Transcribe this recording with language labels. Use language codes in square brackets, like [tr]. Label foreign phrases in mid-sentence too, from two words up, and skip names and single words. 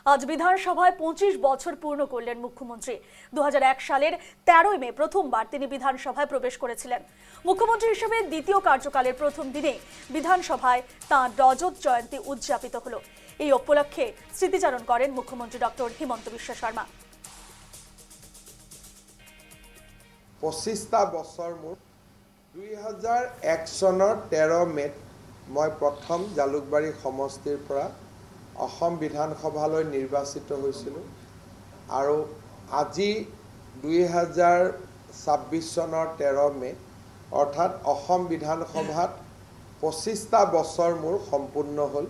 [bn] আজ বিধানসভায় 25 বছর পূর্ণ করলেন মুখ্যমন্ত্রী। 2001 সালের 13 মে প্রথমবার তিনি বিধানসভায় প্রবেশ করেছিলেন। মুখ্যমন্ত্রী হিসেবে দ্বিতীয় কার্যকালের প্রথম দিনে বিধানসভায় তাঁর রজত জয়ন্তী উদযাপিত হলো। এই উপলক্ষে স্মৃতিচারণ করেন মুখ্যমন্ত্রী ডক্টর হিমন্ত বিশ্ব শর্মা। [as] 25টা বছৰ মোৰ 2001 চনৰ 13 মেত মই প্ৰথম জালুকবাৰী সমষ্টিৰ পৰা অসম বিধানসভালৈ নিৰ্বাচিত হৈছিলোঁ আৰু আজি 2026 চনৰ 13 মে অৰ্থাৎ অসম বিধানসভাত 25টা বছৰ মোৰ সম্পূৰ্ণ হ'ল।